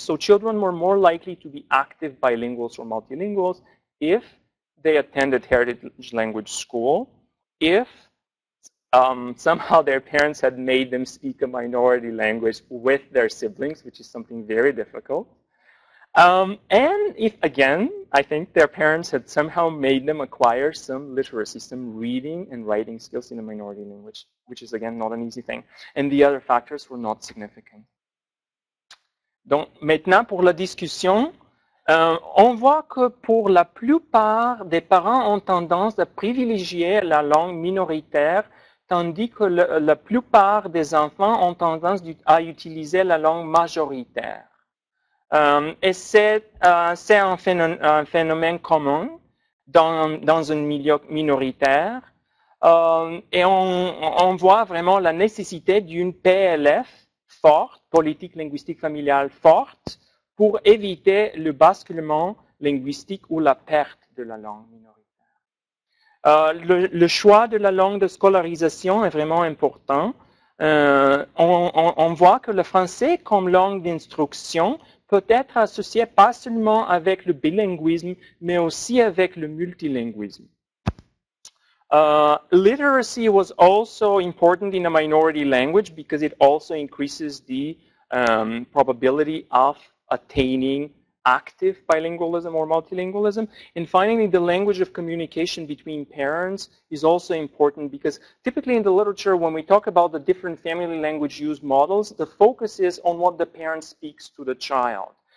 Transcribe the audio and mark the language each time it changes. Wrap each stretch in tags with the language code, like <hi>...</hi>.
<en>So children were more likely to be active bilinguals or multilinguals if they attended heritage language school, if somehow their parents had made them speak a minority language with their siblings, which is something very difficult. And if, again, I think their parents had somehow made them acquire some literacy, some reading and writing skills in a minority language, which is, again, not an easy thing. And the other factors were not significant.</en> <fr>Donc, maintenant, pour la discussion, on voit que pour la plupart des parents ont tendance à privilégier la langue minoritaire, tandis que la plupart des enfants ont tendance à utiliser la langue majoritaire. Et c'est un phénomène commun dans un milieu minoritaire. Et on voit vraiment la nécessité d'une PLF forte, politique linguistique familiale forte, pour éviter le basculement linguistique ou la perte de la langue minoritaire. Le choix de la langue de scolarisation est vraiment important. On voit que le français comme langue d'instruction peut être associé pas seulement avec le bilinguisme, mais aussi avec le multilinguisme.</fr> <en>Literacy was also important in a minority language because it also increases the probability of attaining active bilingualism or multilingualism. And finally, the language of communication between parents is also important because typically in the literature, when we talk about the different family language use models, the focus is on what the parent speaks to the child.</en>